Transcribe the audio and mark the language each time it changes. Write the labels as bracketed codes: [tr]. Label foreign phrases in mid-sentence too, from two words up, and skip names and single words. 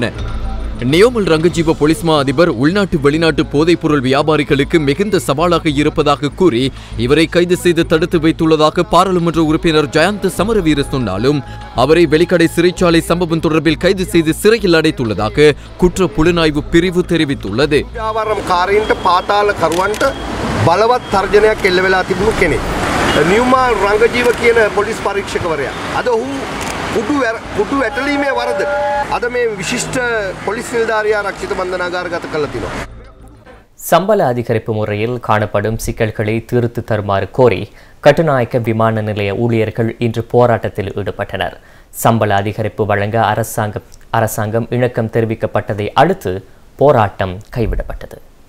[ta] நியோமல் ரங்கஜீவ போலீஸ் மா அதிபர் உள்நாட்டு வெளிநாட்டு போதைப்பொருள் வியாபாரிகளுக்கு மிகுந்த சவாலாக இருப்பதாக கூறி இவரை கைது செய்து தடுத்து வைத்துள்ளதாக பாராளுமன்ற உறுப்பினர் ஜயந்த சமரவீர சொன்னாலும் அவரை வெளிக்கடை சிறைச்சாலை சம்பவம் தொடர்பில் கைது செய்து சிறையில் அடைத்துள்ளதாக குற்ற புலனாய்வு பிரிவு தெரிவித்துள்ளது. [si] බලවත් තර්ජනයක් එල්ල වෙලා තිබුණු කෙනෙක්. නියුමල් රංගජීව කියන පොලිස් පරීක්ෂකවරයා. අද ඔහු කුඩු ඇටලීමේ වරදට අද මේ විශිෂ්ට පොලිස් නිලධාරියා රක්ෂිත බන්ධනාගාරගත කළා තිනවා. [ta] சம்பள அதிகரிப்பு முறையில் காணப்படும் சிக்கல்களை தீர்த்து தருமாறு கோரி கட்டுநாயக்க விமான நிலைய ஊழியர்கள் இன்று போராட்டத்தில் ஈடுபட்டனர். சம்பள அதிகரிப்பு வழங்க அரசாங்கம் இணக்கம் தெரிவிக்கப்பட்டதை அடுத்து போராட்டம் கைவிடப்பட்டது.